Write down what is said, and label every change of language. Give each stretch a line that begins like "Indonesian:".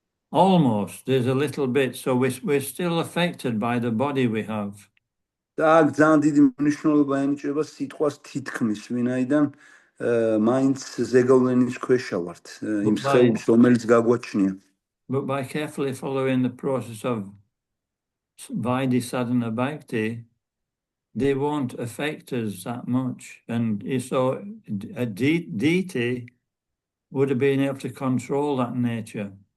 English: Almost, there's a little bit, so we're still affected by the body we have.
Georgian: და აქ ძალიან დიდი მნიშვნელობა ენიჭება სიტყვას თითქმის, ვინაიდან მაინც ზეგავლენის ქვეშ ვართ, იმ სხეულს, რომელიც გაგვაჩნია.
English: But by carefully following the process of Vaidhi Sadhana Bhakti, they won't affect us that much. And so a deity would have been able to control that nature.